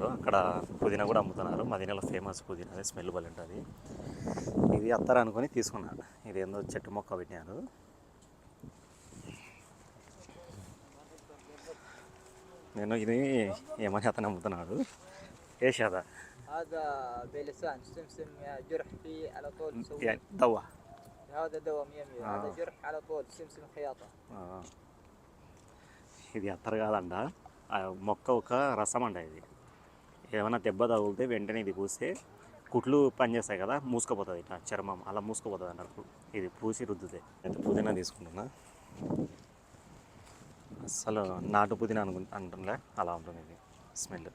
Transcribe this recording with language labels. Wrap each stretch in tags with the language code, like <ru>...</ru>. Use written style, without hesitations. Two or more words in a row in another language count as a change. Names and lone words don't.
<te>అక్కడ పుదీనా కూడా అమ్ముతున్నారు. మదీనాలో ఫేమస్ పుదీనా, స్మెల్ బలి ఉంటుంది. ఇది అత్తరు అనుకొని తీసుకున్నాను. ఇది ఏందో చెట్టు మొక్క పెట్టినారు. నేను ఇది ఏమని అతను అమ్ముతున్నాడు. ఏషాదా</te> <ar>هذا بلسان سمسم جرح فيه على طول تسوي. يعني دوا. هذا دواء 100 هذا آه. جرح على طول سمسم خياطة.</ar> <te>ఇది అత్తరు కాదంట, ఆ మొక్క ఒక రసం అంట ఇది. ఏమైనా దెబ్బ తగిలితే వెంటనే ఇది పూస్తే కుట్లు పనిచేస్తాయి కదా, మూసుకుపోతుంది ఇట్లా చర్మం, అలా మూసుకుపోతుంది అన్నారు. ఇది పూసి రుద్దుతే. అయితే పుదీనా తీసుకుంటున్నా. అసలు నాటు పుదీనా అంటుండే అలా ఉంటుంది ఇది స్మెల్.</te>